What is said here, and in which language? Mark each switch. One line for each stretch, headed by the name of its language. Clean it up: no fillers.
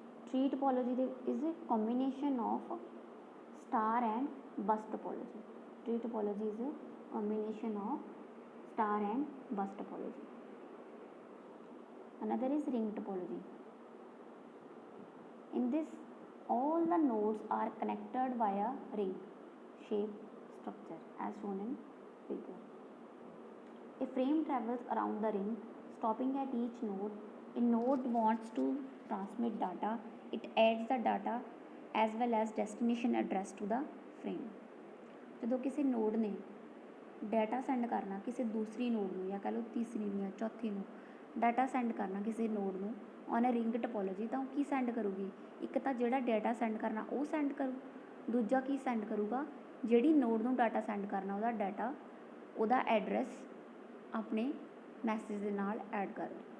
English: Tree topology ਦੇ is a combination of star and bus topology. Tree topology is a combination of star and bus topology. Another is ring topology. In this, all the nodes are connected via ring shape structure as shown in figure. A frame travels around the ring, stopping at each node. A node wants to transmit data. It adds the data as well as destination address to the frame.
Punjabi: ਜਦੋਂ ਕਿਸੇ node ਨੇ data send ਕਰਨਾ ਕਿਸੇ ਦੂਸਰੀ node ਨੂੰ ਜਾਂ ਕਹਿ ਲਓ ਤੀਸਰੀ ਨੂੰ ਜਾਂ ਚੌਥੀ ਨੂੰ ਡਾਟਾ ਸੈਂਡ ਕਰਨਾ ਕਿਸੇ ਨੋਡ ਨੂੰ
English: on a ring topology,
Punjabi: ਤਾਂ ਉਹ ਕੀ ਸੈਂਡ ਕਰੂਗੀ? ਇੱਕ ਤਾਂ ਜਿਹੜਾ ਡਾਟਾ ਸੈਂਡ ਕਰਨਾ ਉਹ ਸੈਂਡ ਕਰੂ, ਦੂਜਾ ਕੀ ਸੈਂਡ ਕਰੂਗਾ? ਜਿਹੜੀ ਨੋਡ ਨੂੰ ਡਾਟਾ ਸੈਂਡ ਕਰਨਾ ਉਹਦਾ ਡਾਟਾ, ਉਹਦਾ ਐਡਰੈਸ ਆਪਣੇ ਮੈਸੇਜ ਦੇ ਨਾਲ ਐਡ ਕਰ ਦਿਓ।